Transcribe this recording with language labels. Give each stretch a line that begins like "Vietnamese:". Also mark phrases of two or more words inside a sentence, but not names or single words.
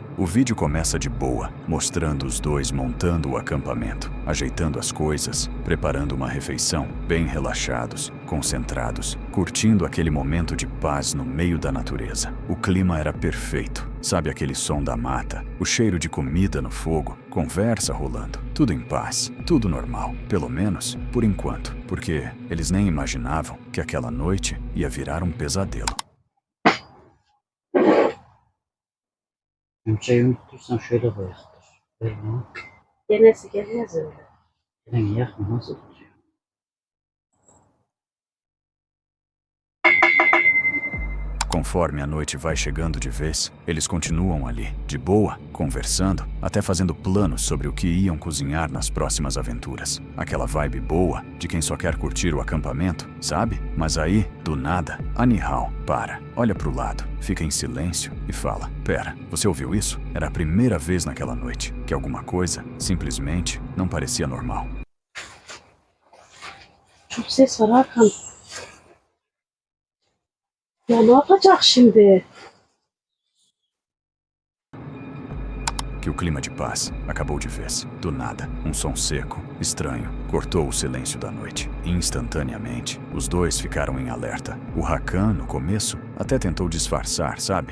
Portuguese: O vídeo começa de boa, mostrando os dois montando o acampamento, ajeitando as coisas, preparando uma refeição, bem relaxados, concentrados, curtindo aquele momento de paz no meio da natureza. O clima era perfeito. Sabe aquele som da mata, o cheiro de comida no fogo, conversa rolando, tudo em paz, tudo normal, pelo menos por enquanto, porque eles nem imaginavam que aquela noite ia virar um pesadelo.
Turkish: Çayını tutursan şöyle koyarsın. Böyle mi? Denesi gelmez öyle. Elini yakma nasıl tutuyor?
Portuguese: Conforme a noite vai chegando de vez, eles continuam ali, de boa, conversando, até fazendo planos sobre o que iam cozinhar nas próximas aventuras. Aquela vibe boa de quem só quer curtir o acampamento, sabe? Mas aí, do nada, a Nihal para, olha pro lado, fica em silêncio e fala: "Pera, você ouviu isso? Era a primeira vez naquela noite que alguma coisa simplesmente não parecia normal."
Turkish: Çok ses var Hakan. Ya ne yapacak şimdi?
Portuguese: Que o clima de paz acabou de vez. Do nada, um som seco, estranho, cortou o silêncio da noite. Instantaneamente, os dois ficaram em alerta. O Hakan, no começo, até tentou disfarçar, sabe?